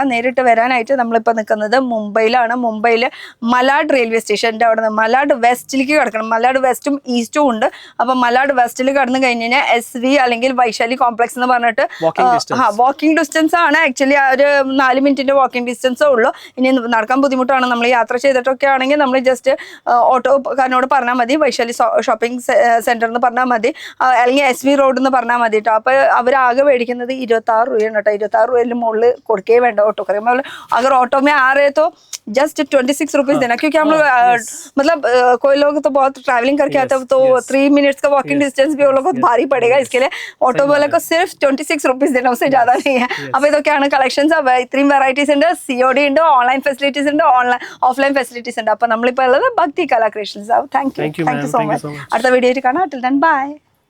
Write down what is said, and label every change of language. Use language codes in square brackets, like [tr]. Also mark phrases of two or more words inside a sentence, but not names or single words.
[ml] നേരിട്ട് വരാനായിട്ട് നമ്മളിപ്പോൾ നിൽക്കുന്നത് മുംബൈയിലാണ്. മുംബൈയിൽ മലാഡ് റെയിൽവേ സ്റ്റേഷൻ്റെ അവിടെ നിന്ന് മലാഡ് വെസ്റ്റിലേക്ക് കിടക്കണം. മലാഡ് വെസ്റ്റും ഈസ്റ്റും ഉണ്ട്. അപ്പോൾ മലാഡ് വെസ്റ്റിൽ കടന്നു കഴിഞ്ഞ് കഴിഞ്ഞാൽ SV അല്ലെങ്കിൽ വൈശാലി കോംപ്ലക്സ് എന്ന് പറഞ്ഞിട്ട് [en] walking distance [ml] ആണ്. ആക്ച്വലി ഒരു 4 മിനിറ്റിന്റെ [en] walking distance [ml] ഉള്ളൂ. ഇനി നടക്കാൻ ബുദ്ധിമുട്ടാണ്, നമ്മൾ യാത്ര ചെയ്തിട്ടൊക്കെ ആണെങ്കിൽ നമ്മൾ ജസ്റ്റ് ഓട്ടോക്കാരനോട് പറഞ്ഞാൽ മതി, വൈശാലി ഷോപ്പിംഗ് സെന്റർ എന്ന് പറഞ്ഞാൽ മതി, അല്ലെങ്കിൽ SV റോഡ് എന്ന് പറഞ്ഞാൽ മതി കേട്ടോ. അപ്പോൾ അവരാകെ മേടിക്കുന്നത് 26 രൂപയാണ് കേട്ടോ. 26 രൂപയിൽ മുകളിൽ കൊടുക്കേ വേണ്ട [hi] ऑटो करें. अगर ऑटो में आ रहे तो जस्ट 26 रुपीज देना, क्योंकि हम लोग मतलब कोई लोग तो बहुत ट्रैवलिंग करके आते हैं, तो 3 मिनट्स का [en] walking distance [hi] भी वो लोग को भारी पड़ेगा. इसके लिए ऑटो वाले को को सिर्फ 26 रुपीज देना, उससे ज्यादा नहीं है. [ml] अब ഇതൊക്കെയാണ് കളക്ഷൻസ്. ഇത്രയും വെറൈറ്റീസ് ഉണ്ട്, COD ഉണ്ട്, [en] online facilities [ml] ഉണ്ട്, [en] offline facilities [ml] ഉണ്ട്. അപ്പൊ നമ്മളിപ്പോ ഉള്ളത് ഭക്തി കലാ ക്രിയേഷൻസ്. [en] thank you so much. [ml] അടുത്ത വീഡിയോയിൽ കാണാം. [en] till then bye.